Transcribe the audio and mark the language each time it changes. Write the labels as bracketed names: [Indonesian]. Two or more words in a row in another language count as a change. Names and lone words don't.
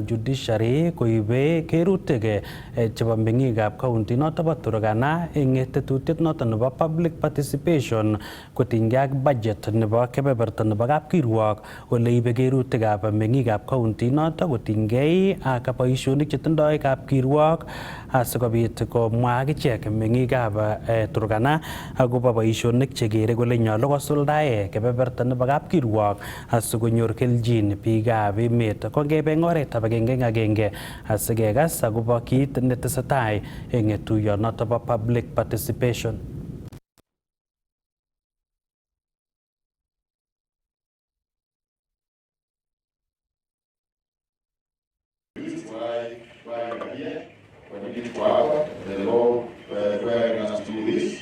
[Kalenjin] judiciary koibe kerutik chebo meng'ikab county noto bo Turkana eng tetutiet noto nebo [English] public participation [Kalenjin] kotinygei ak budget nebo kebeberta nebo kapkirwok ole ibe kerutikab meng'ikab county noto kotinygei ak boisionik chetindoi kapkirwok asikobit komwa akichek meng'ikab Turkana akobo boisionik chekere kole nyolu kosuldae kebeberta nebo kapkirwok asikonyor keljin biikab emet. Kongebe eng oretab agenge asikekas akobo kit netesetai eng tuiyonoto bo [English] public participation. The law requiring us to do this.